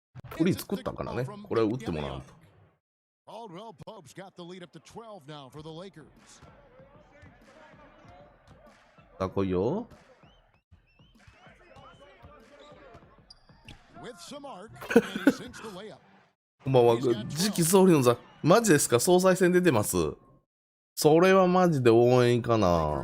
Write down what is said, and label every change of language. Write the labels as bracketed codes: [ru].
[ja] フリー作ったからね。これを打ってもらうと。 [en] Caldwell Pope's got the lead up to 12 now for the Lakers. [ja] さあ来いよ。 [en] With some arc, and he sinks the layup. [ja] こんばんは。次期総理の座。マジですか？総裁選出てます。それはマジで応援かな。